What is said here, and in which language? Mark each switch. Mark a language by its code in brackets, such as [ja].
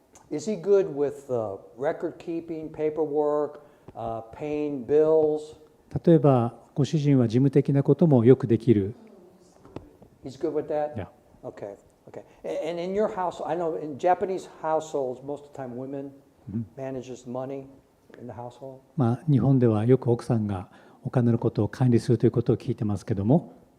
[en] Is he good with record keeping, paperwork, paying bills? [ja] 例えばご主人は事務的なこともよくできる。 [en] He's good with that? Yeah. Okay. And in your house, I know in Japanese households, most of the time women manages money in the household. [ja] 日本ではよく奥さんがお金のことを管理するということを聞いてますけども。